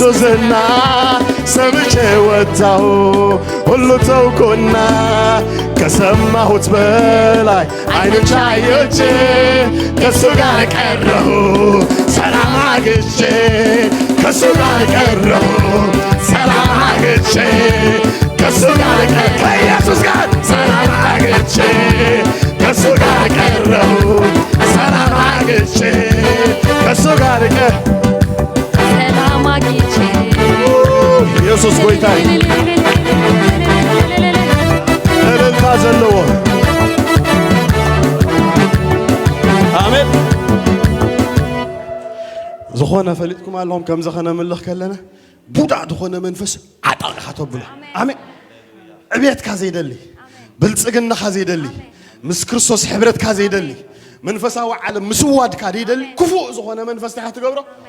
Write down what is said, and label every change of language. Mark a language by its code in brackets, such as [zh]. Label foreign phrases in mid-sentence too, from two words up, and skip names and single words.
[am] ዝና ሰምቼ ወጣሁ ሁሉ ተውኩና ከሰማሁት በላይ ዓይኖቼ አየቼ ከእሱ ጋር ቀረሁ ሰላም አግኝቼ ከእሱ ጋር ቀረሁ ሰላም አግኝቼ ከእሱ ጋር ከኢየሱስ ጋር ሰላም አግኝቼ ከእሱ ጋር ቀረሁ ሰላም አግኝቼ ከእሱ ጋር ሰላም አግኝቼ [ti] ኢየሱስ ጎይታይ እልልታ ዘለዎ አሜን ዝኾነ ፈሊጥኩም ኣለኹም ከምዚ ኸነምልኽ ከለና ቡዳእ ዝኾነ መንፈስ ዓጣቕኻ ተብሎ ኣሜን ዕብየትካ ዘይደሊ ብልፅግናኻ ዘይደሊ ምስ ክርስቶስ ሕብረትካ ዘይደሊ መንፈሳዊ ዓለም ምስዋድካ ዘይደሊ ክፉእ ዝኾነ መንፈስ ታሕቲ ትገብሮ